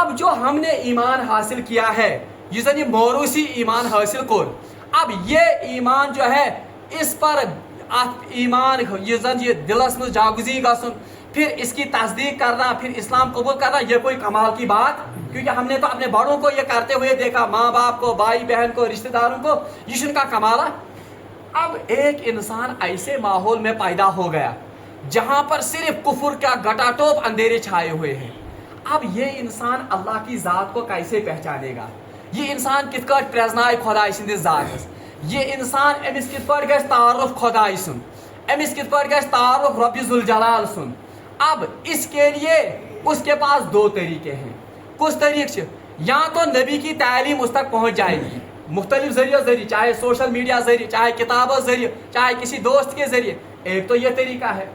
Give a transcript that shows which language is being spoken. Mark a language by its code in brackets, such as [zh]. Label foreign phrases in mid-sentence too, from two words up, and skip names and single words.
[hi] अब जो हमने ईमान हासिल किया है, ये मौरूसी ईमान हासिल को, अब ये ईमान जो है इस पर ईमान ये [ks] दिलस में जागुजी गसन, [hi] फिर इसकी तस्दीक करना, फिर इस्लाम कबूल करना, ये कोई कमाल की बात, क्योंकि हमने तो अपने बड़ों को ये करते हुए देखा, माँ बाप को, भाई बहन को, रिश्तेदारों को, ये उनका कमाल है। अब एक इंसान ऐसे माहौल में पैदा हो गया जहां पर सिर्फ कुफर का गटाटोप अंधेरे छाए हुए हैं। अब ये इंसान अल्लाह की जात को कैसे पहचानेगा? [ks] ये इंसान कित पार्ट प्रजनाय खुदाई सिंदिस जातस, ये इंसान अमिस कित पार्ट गस तारुफ खुदाई सुन, अमिस कित पार्ट गस तारुफ रब्बी जुल जलाल सुन। [hi] अब इसके लिए उसके पास दो तरीके हैं। कुछ तरीके या तो नबी की तालीम उस तक पहुंच जाएगी मुख्तलिफ जरिए, चाहे सोशल मीडिया जरिए, चाहे किताबों जरिए, चाहे किसी दोस्त के जरिए, एक तो ये तरीका है।